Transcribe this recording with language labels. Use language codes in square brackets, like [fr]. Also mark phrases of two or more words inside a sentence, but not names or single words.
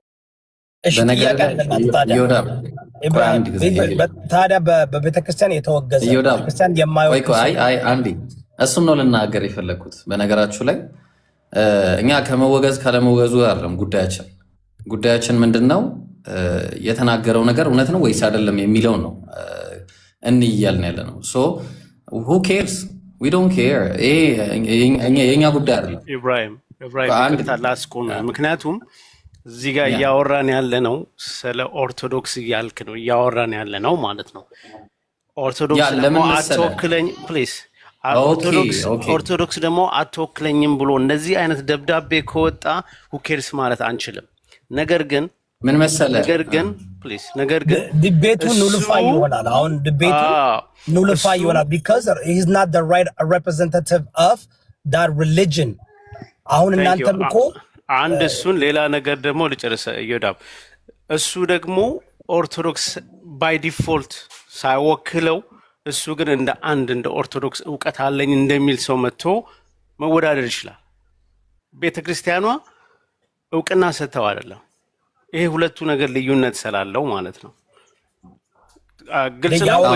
[am] ታዲያ በቤተክርስቲያን የተወገዘ ቤተክርስቲያን የማይወግዝ እሱን ነው ልናገር የፈለግኩት። በነገራችሁ ላይ እኛ ከመወገዝ ካለመወገዙ አይደለም ጉዳያችን ምንድን ነው? የተናገረው ነገር እውነት ነው ወይስ አይደለም የሚለው ነው እንያልን ያለ ነው። [en] who cares? we don't care። [am] የኛ ጉዳይ አይደለም። ኢብራሂም ላስቆም። ምክንያቱም እዚህ ጋር እያወራን ያለ ነው ስለ ኦርቶዶክስ እያልክ ነው እያወራን ያለ ነው ማለት ነው። ኦርቶዶክስ ደግሞ አትወክለኝ ፕሊዝ። ኦርቶዶክስ ደግሞ አትወክለኝም ብሎ እንደዚህ አይነት ደብዳቤ ከወጣ [en] who cares [am] ማለት አንችልም። ነገር ግን ምን መሰለህ፣ ነገር ግን ዲቤቱ ኑልፋይ ይሆናል። አሁን ዲቤቱ ኑልፋይ ይሆናል [en] because he is not the right representative of that religion። [am] አሁን እናንተም እኮ አንድ እሱን ሌላ ነገር ደግሞ ልጨርሰ እዮዳብ እሱ ደግሞ ኦርቶዶክስ [en] by default [am] ሳይወክለው እሱ ግን እንደ ኦርቶዶክስ ዕውቀት አለኝ እንደሚል ሰው መጥቶ መወዳደር ይችላል። ቤተክርስቲያኗ ዕውቅና ሰጥተው አይደለም። ይሄ ሁለቱ ነገር ልዩነት ስላለው ማለት ነው። ግልጽ ነው።